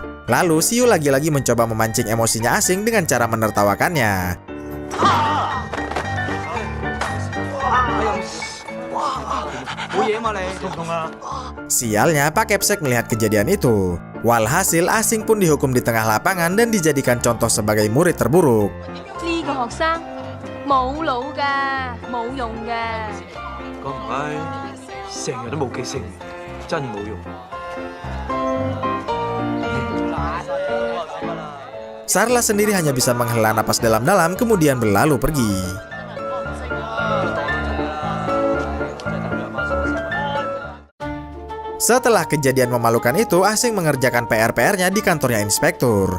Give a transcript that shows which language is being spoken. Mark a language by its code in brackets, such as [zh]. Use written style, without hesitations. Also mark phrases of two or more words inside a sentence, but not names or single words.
[id] Lalu, Siu lagi-lagi mencoba memancing emosinya Asing dengan cara menertawakannya. Sialnya, Pak Kepsek melihat kejadian itu. Walhasil, Asing pun dihukum di tengah lapangan dan dijadikan contoh sebagai murid terburuk. [yue] 呢個學生冇腦㗎，冇用㗎。咁唔係，成日都冇記性，真冇用。 [id] Sarla sendiri hanya bisa menghela napas dalam-dalam kemudian berlalu pergi. Setelah kejadian memalukan itu, Asing mengerjakan PR-PR-nya di kantornya inspektur.